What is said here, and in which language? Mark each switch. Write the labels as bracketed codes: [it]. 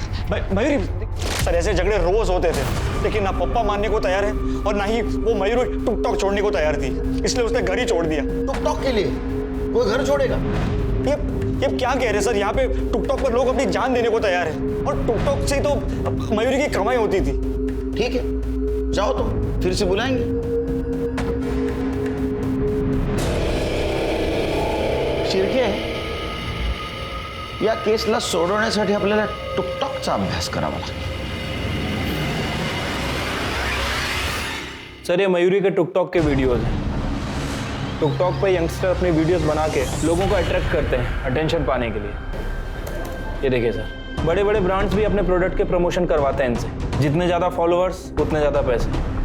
[hi] Mayuri, sir ऐसे झगड़े रोज होते थे, लेकिन ना पप्पा मानने को तैयार है और ना ही वो मयूरी टिकटॉक छोड़ने को तैयार थी, इसलिए उसने घर ही छोड़ दिया। टिकटॉक के लिए कोई घर छोड़ेगा? ये क्या कह रहे हैं सर? यहाँ पे टिकटॉक पर लोग अपनी जान देने को तैयार है, और टिकटॉक से तो मयूरी की कमाई होती थी। ठीक है, जाओ तुम, फिर से बुलाएंगे। [mr] शिर्के, या केसला सोडवण्यासाठी आपल्याला टिकटॉकचा अभ्यास करावा लागेल। [hi] सर, ये मयूरी के टिकटॉक के वीडियोस हैं। टिकटॉक पे यंगस्टर अपनी वीडियोस बना के लोगों को अट्रैक्ट करते हैं अटेंशन पाने के लिए। ये देखिए सर, बड़े बड़े ब्रांड्स भी अपने प्रोडक्ट के प्रमोशन करवाते हैं इनसे। जितने ज़्यादा फॉलोअर्स उतने ज़्यादा पैसे।